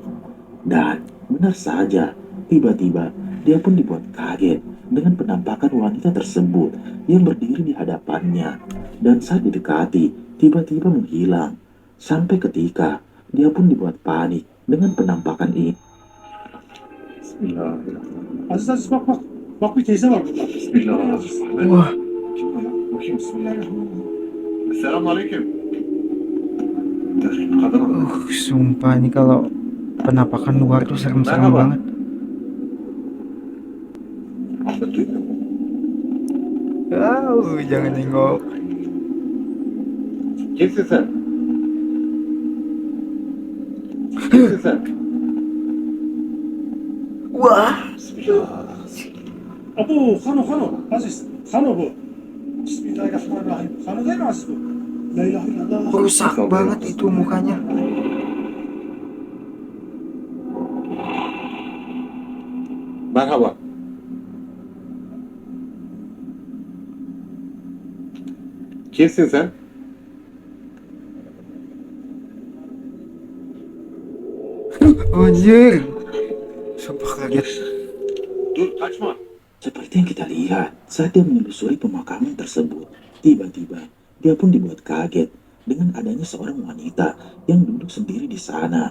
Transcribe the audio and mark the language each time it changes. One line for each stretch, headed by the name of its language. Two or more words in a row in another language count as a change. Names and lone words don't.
Indonesian: Dan benar saja, tiba-tiba dia pun dibuat kaget dengan penampakan wanita tersebut yang berdiri di hadapannya. Dan saat didekati, tiba-tiba menghilang. Sampai ketika dia pun dibuat panik dengan penampakan ini.
Arabic: بسم الله الرحمن الرحيم.
Turkish: Aziz bak bak. Bak bir teyze var burada.
Arabic: بسم الله الرحمن الرحيم. Wah,
Turkish: Kim o ya? Bakayım.
Arabic: بسم الله الرحمن الرحيم.
Turkish: Selamünaleyküm. Kadın mı?
Indonesian: sumpah ini kalau penampakan luar tuh serem-serem
Turkish: Merhaba.
Indonesian: banget.
Turkish: Ahmet duymuyor mu?
Indonesian: Jangan nengok.
Turkish: Kimsin sen? Kimsin sen? Wah, Bismillah. Abu, Hano, Aziz. Hano bu.
Arabic: بسم الله الرحمن الرحيم.
Turkish: Hano değil mi Aziz bu?
Arabic: لا إله إلا الله.
Indonesian: rusak banget itu mukanya.
Turkish: Merhaba. Kimsin sen?
Indonesian: Anjir, sumpah kaget.
Turkish: Dur kaçma.
Indonesian: Seperti yang kita lihat saat dia menelusuri pemakaman tersebut, tiba-tiba dia pun dibuat kaget dengan adanya seorang wanita yang duduk sendiri di sana.